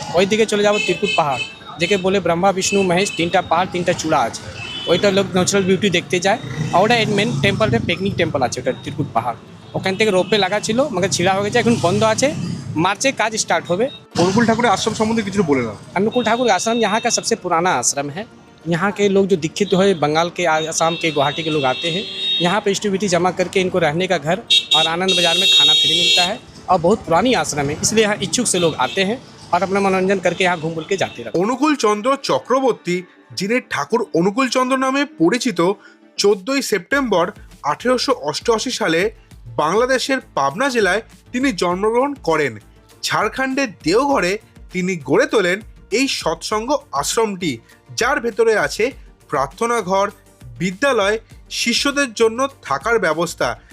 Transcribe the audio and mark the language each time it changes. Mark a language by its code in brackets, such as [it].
[bn] ওইদিকে চলে যাবো ত্রিকুট পাহাড়, যেকে বলে ব্রহ্মা বিষ্ণু মহেশ 3টা পাহাড় 3টা চূড়া আছে। ওইটা লোক ন্যাচারাল বিউটি দেখতে যায়। আর ওটা মেন টেম্পলটা পিকনিক টেম্পল আছে, ওটা ত্রিকুট পাহাড়। ওখান থেকে রোপে লাগা ছিল, মगर ছিঁড়া হয়ে গেছে, এখন বন্ধ আছে। [hi] मार्च काज स्टार्ट होवे। [bn] অনুকূল ঠাকুরের আশ্রম সম্বন্ধে কিছু বলে না। [hi] अनुकूल ठाकुर आश्रम यहाँ का सबसे पुराना आश्रम है। यहाँ के लोग जो दीक्षित हुए बंगाल के, आसाम के, गुवाहाटी के लोग आते हैं। यहाँ पे स्टूबिटी जमा करके इनको रहने का घर और आनंद बाजार में खाना फ्री मिलता है। और बहुत पुरानी आश्रम है, इसलिए यहाँ इच्छुक से लोग आते हैं और अपना मनोरंजन करके यहाँ घूम बुल के जाते रहते हैं। [bn] অনুকূল চন্দ্র চক্রবর্তী, যিনি ঠাকুর অনুকূল চন্দ্র নামে পরিচিত, 14ই সেপ্টেম্বর 1888 সালে বাংলাদেশের পাবনা জেলায় তিনি জন্মগ্রহণ করেন। ঝাড়খণ্ডের দেওঘরে তিনি গড়ে তোলেন এই সৎসঙ্গ আশ্রমটি, যার ভেতরে আছে প্রার্থনা ঘর, বিদ্যালয়, শিষ্যদের জন্য থাকার ব্যবস্থা।